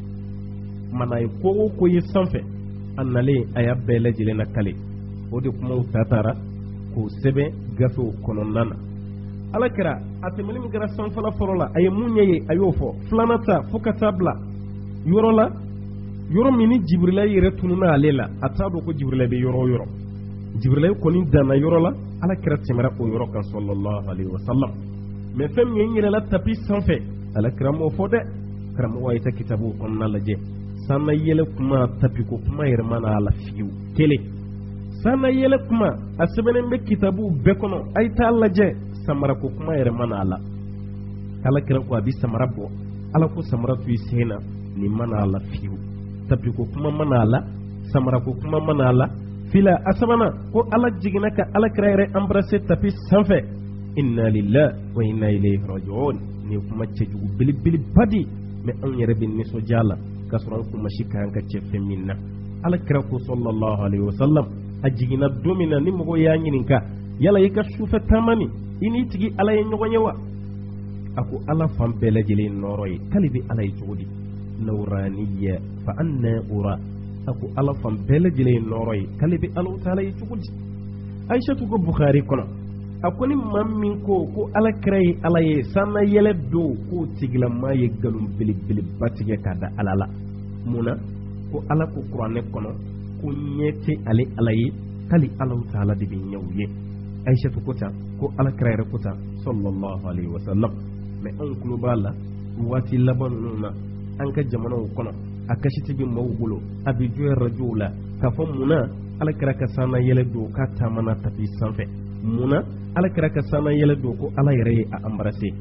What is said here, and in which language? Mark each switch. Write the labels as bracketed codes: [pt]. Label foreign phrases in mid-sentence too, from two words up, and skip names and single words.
[bm] mana ye ko o ko ye sanfɛ a nalen a y'a bɛɛ lajɛlen na kale o de kumaw taara k'o sɛbɛn gafew kɔnɔna na alakira a tɛmɛni min kɛra sanfɛla fɔlɔ la a ye mun ɲɛ ye a y'o fɔ filanan ta fo ka taa bila yɔrɔ la yɔrɔ min ni Jibrilayi yɛrɛ tununa ale la a t'a dɔn ko Jibrilayi bɛ yɔrɔ o yɔrɔ Jibrilayi kɔni danna yɔrɔ la alakira tɛmɛra o yɔrɔ kan [ar] صلى الله عليه وسلم [bm] mɛ fɛn min ye n yɛlɛla tapi sanfɛ alakira m'o fɔ dɛ karamɔgɔ a ye ta kitabu kɔnɔna lajɛ sanna yɛlɛ kuma tapi ko kuma yɛrɛ ma n'a la fiyewu kelen sanna yɛlɛ kuma a sɛbɛnnen bɛ kitabu bɛɛ kɔnɔ a ye t'a lajɛ samara ko kuma yɛrɛ ma n'a la alakira ko a bɛ samara bɔ ala ko samara to i sen na nin ma n'a la fiyewu tapi ko kuma ma n'a la samara ko kuma ma n'a la fila a sabanan ko ala jiginna ka alakira yɛrɛ embrasser tapi sanfɛ [ar] إنا لله وإنا إليه راجعون [bm] ni kuma cɛjugu belebeleba di mɛ anw yɛrɛ bɛ nisɔndiya la k'a sɔrɔ an kuma si ka kan ka cɛ fɛn min na alakira ko [ar] صلى الله عليه وسلم [bm] a jiginna don min na ni mɔgɔw y'a ɲininka yala i ka sufɛ taama nin i n'i tigi ala ye ɲɔgɔn ye wa a ko ala fan bɛɛ lajɛlen nɔrɔ ye k'ale bɛ ala ye cogo di nawraniya fa anna ura a ko ala fan bɛɛ lajɛlen nɔrɔ ye k'ale bɛ Alahu Taala ye cogo di Aishatu ko Bukhari kɔnɔ a ko ni maa min ko alakira ye ala ye sanna yɛlɛ do k'o tigilamaa ye nkalon belebeleba tigɛ k'a da ala la munna ko ala ko kuranɛ kɔnɔ ko ɲɛ tɛ ale ala ye k'ale Alahu Taala de bɛ ɲɛw ye Aishatu ko tan ko alakira yɛrɛ ko tan [ar] صلى الله عليه وسلم [bm] mɛ anw tulo b'a la waati laban ninnu na an ka jamanaw kɔnɔ a kasiti bɛ maaw bolo a bɛ jɔ rajow la k'a fɔ munna alakira ka sanna yɛlɛ do k'a taamana tapi sanfɛ munna alakira ka sanna yɛlɛ do ko ala yɛrɛ ye a embrasser